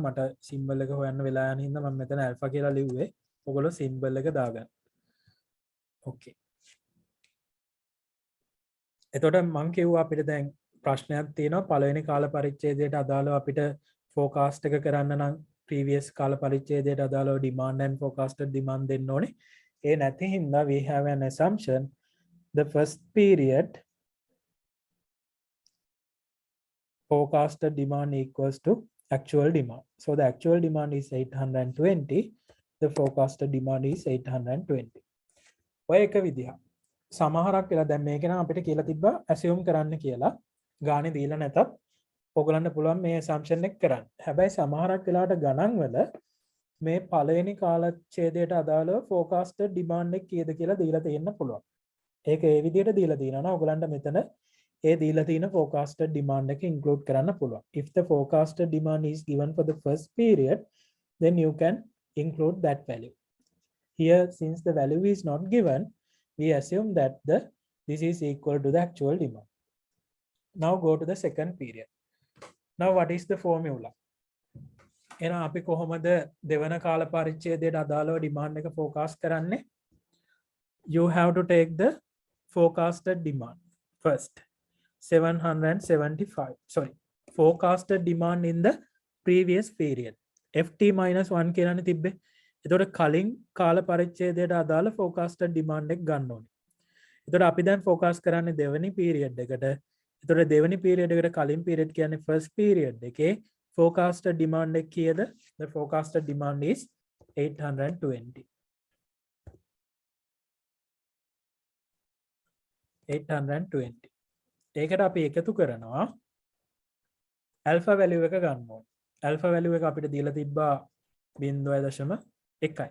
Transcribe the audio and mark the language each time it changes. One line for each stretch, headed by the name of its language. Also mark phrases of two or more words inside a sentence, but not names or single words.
Sinhala: මට සිම්බල් එක හොයන්න වෙලා යන හින්දා මම මෙතන alpha කියලා ලිව්වේ. ඔයගොල්ලෝ සිම්බල් එක දාගන්න. ඕකේ. එතකොට මම කිව්වා අපිට දැන් ප්‍රශ්නයක් තියෙනවා පළවෙනි කාල පරිච්ඡේදයට අදාළව අපිට forecast එක කරන්න නම් previous කාල පරිච්ඡේදයට අදාළව
English: demand and forecasted demand
Sinhala: දෙන්න ඕනේ. ඒ නැති හින්දා
English: we have an assumption the first period forecasted demand equals to actual demand. So the actual demand is 820. The forecasted demand is 820.
Sinhala: ඔය එක විදිහ. සමහරක් වෙලා දැන් මේක නම් අපිට කියලා තිබ්බා assume කරන්න කියලා. ගානේ දීලා නැතත් ඔයගලන්ට පුළුවන් මේ assumption එක කරන්න. හැබැයි සමහරක් වෙලාවට ගණන් වල මේ පළවෙනි කාලච්ඡේදයට අදාළව
English: forecasted demand
Sinhala: එක කීයද කියලා දීලා තියෙන්න පුළුවන්. ඒක ඒ විදිහට දීලා තියෙනවා නම් ඔයගලන්ට මෙතන ඒ දීලා තියෙන
English: forecasted demand
Sinhala: එක include කරන්න පුළුවන්.
English: If the forecasted demand is given for the first period, then you can include that value. Here, since the value is not given, we assume that this is equal to the actual demand. Now go to the second period. Now what is the formula?
Sinhala: එහෙනම් අපි කොහොමද දෙවන කාල පරිච්ඡේදයට අදාළව demand එක forecast කරන්නේ?
English: You have to take the forecasted demand first. 775. Sorry, forecasted demand in the previous period. FT minus
Sinhala: 1 කියලානේ තිබ්බේ. එතකොට කලින් කාල පරිච්ඡේදයට අදාළ
English: forecasted demand
Sinhala: එක ගන්න ඕනේ. එතකොට අපි දැන් forecast කරන්නේ දෙවෙනි period එකට. එතකොට දෙවෙනි period එකට කලින් period කියන්නේ
English: first period
Sinhala: එකේ
English: forecasted demand
Sinhala: එක කීයද?
English: The forecasted demand is 820. 820.
Sinhala: ඒකට අපි එකතු කරනවා
English: alpha value
Sinhala: එක ගන්න ඕනේ.
English: alpha value
Sinhala: එක අපිට දීලා තිබ්බා 0.1.